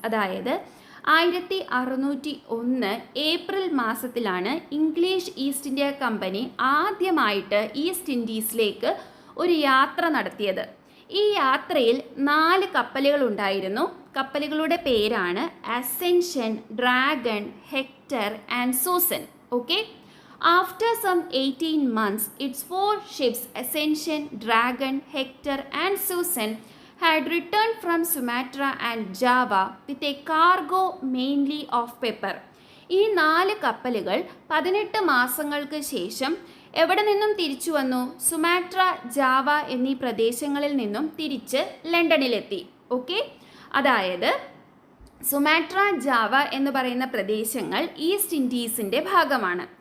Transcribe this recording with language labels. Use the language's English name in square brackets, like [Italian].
[Malayalam] അതായത് 1601 ഏപ്രിൽ മാസത്തിലാണ് English east India company ആദ്യമായിട്ട് ഈസ്റ്റ് ഇൻഡീസിലേക്ക് ഒരു യാത്ര നടത്തിയത്. ഈ യാത്രയിൽ 4 കപ്പലുകൾ ഉണ്ടായിരുന്നു. കപ്പലുകളുടെ പേരാണ് ascension, dragon, hectare and Susan. [English] Okay, after some 18 months its 4 ships Ascension, Dragon, Hector and Susan had returned from Sumatra and Java with a cargo mainly of pepper. [Malayalam] ഈ 4 കപ്പലുകൾ 18 മാസങ്ങൾക്ക് ശേഷം എവിടെ നിന്നും തിരിച്ചു വന്നു? സുമാട്ര, ജാവ എന്നീ പ്രദേശങ്ങളിൽ നിന്നും തിരിച്ച് ലണ്ടനിലെത്തി. ഓക്കെ, അതായത് സുമാട്ര, ജാവ എന്ന് പറയുന്ന പ്രദേശങ്ങൾ ഈസ്റ്റ് ഇൻഡീസിൻ്റെ ഭാഗമാണ്.